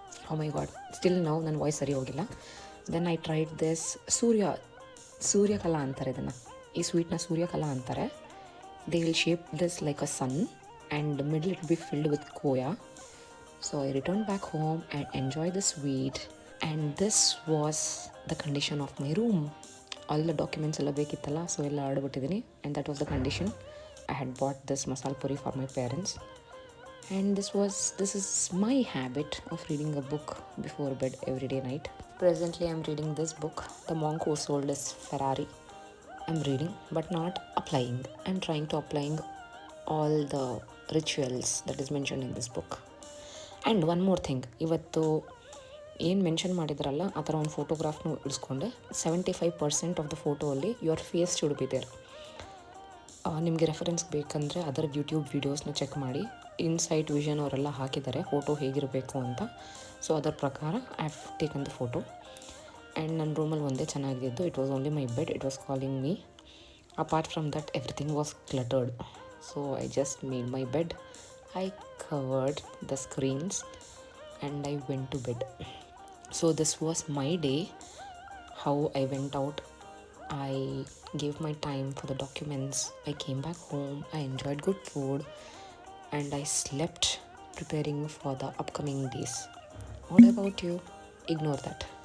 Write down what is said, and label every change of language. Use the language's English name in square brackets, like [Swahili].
[English] oh my God, [Kannada] still ನಾವು ನನ್ನ voice ಸರಿ ಹೋಗಿಲ್ಲ. [English] then I tried this [Kannada] ಸೂರ್ಯಕಲಾ ಅಂತಾರೆ ಇದನ್ನು, ಈ ಸ್ವೀಟ್ನ ಸೂರ್ಯಕಲಾ ಅಂತಾರೆ. [English] They will shape this like a sun and middle it be filled with khoya. So I return back home and enjoy the sweet. And this was the condition of my room. All the documents [Kannada] ಎಲ್ಲ ಬೇಕಿತ್ತಲ್ಲ, so ಎಲ್ಲ ಆಡ್ಬಿಟ್ಟಿದ್ದೀನಿ. [English] And that was the condition. I had bought this masala puri for my parents, and this is my habit of reading a book before bed every day night. Presently I am reading this book, The Monk Who Sold His Ferrari. I'm reading but not applying. I'm trying to applying all the rituals that is mentioned in this book. And one more thing, [Kannada] ಇವತ್ತು ಏನು mention ಮಾಡಿದ್ರಲ್ಲ ಆ ಥರ ಒಂದು ಫೋಟೋಗ್ರಾಫ್ನು ಇಳಿಸ್ಕೊಂಡೆ. [English] 75% of the photo ಅಲ್ಲಿ your face should be there. [Kannada] ನಿಮಗೆ reference ಬೇಕಂದರೆ ಅದರ ಯೂಟ್ಯೂಬ್ ವೀಡಿಯೋಸ್ನ ಚೆಕ್ ಮಾಡಿ. ಇನ್ಸೈಟ್ ವಿಷನ್ ಅವರೆಲ್ಲ ಹಾಕಿದ್ದಾರೆ ಫೋಟೋ ಹೇಗಿರಬೇಕು ಅಂತ. ಸೊ ಅದರ ಪ್ರಕಾರ [English] I have taken the photo. And [Kannada] ನನ್ನ ರೂಮಲ್ಲಿ ಒಂದೇ ಚೆನ್ನಾಗಿದ್ದು, [English] It was only my bed, it was calling me. Apart from that everything was cluttered. So I just made my bed, I covered the screens and I went to bed. So this was my day, how I went out. I gave my time for the documents. I came back home. I enjoyed good food and I slept preparing for the upcoming days. What about you? Ignore that.